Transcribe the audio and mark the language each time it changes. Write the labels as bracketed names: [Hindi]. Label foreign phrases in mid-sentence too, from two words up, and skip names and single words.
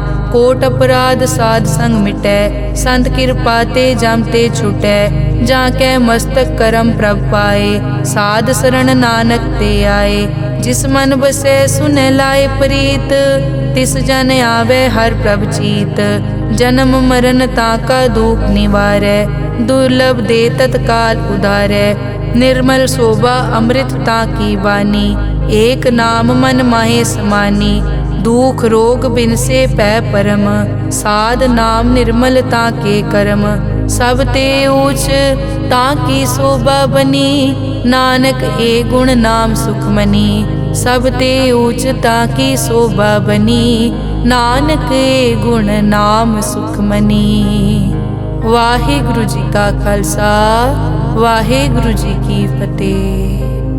[Punjabi] ਕੋਟ ਅਪਰਾਧ ਸਾਧ ਸੰਗ ਮਿਟੈ, ਸੰਤ ਕ੍ਰਿਪਾ ਤੇ ਜਮ ਤੇ ਛੁਟੈ। ਜਾਕੈ ਮਸਤਕ ਕਰਮ ਪ੍ਰਭ ਪਾਏ, ਸਾਧ ਸ਼ਰਣ ਨਾਨਕ ਤੇ ਆਏ। ਜਿਸ ਮਨ ਬਸੈ ਸੁਨੈ ਲਾਏ ਪ੍ਰੀਤ, ਤਿਸ ਜਨ ਆਵੇ ਹਰ ਪ੍ਰਭ ਚੀਤ। ਜਨਮ ਮਰਣ ਤਾਕਾ ਦੁਖ ਨਿਵਾਰੈ, ਦੁਰਲਭ ਦੇ ਤਤਕਾਲ ਉਧਾਰੈ। ਨਿਰਮਲ ਸ਼ੋਭਾ ਅੰਮ੍ਰਿਤ ਤਾਕੀ ਵਾਣੀ, ਏਕ ਨਾਮ ਮਨ ਮਾਹੇ ਸਮਾਨੀ। ਦੁਖ ਰੋਗ ਬਿਨ ਸੇ ਪੈ ਪਰਮ, ਸਾਧ ਨਾਮ ਨਿਰਮਲ ਤਾਕੇ ਕਰਮ। ਸਭ ਤੇ ਊਚ ਤਾਕੀ ਸ਼ੋਭਾ ਬਨੀ, ਨਾਨਕ ਏ ਗੁਣ ਨਾਮ ਸੁਖਮਨੀ। ਸਭ ਤੇ ਊਚ ਤਾਕੀ ਸ਼ੋਭਾ ਬਨੀ, ਨਾਨਕ ਏ ਗੁਣ ਨਾਮ ਸੁਖਮਨੀ। ਵਾਹਿਗੁਰੂ ਜੀ ਕਾ ਖ਼ਾਲਸਾ, ਵਾਹਿਗੁਰੂ ਜੀ ਕੀ ਫ਼ਤਿਹ।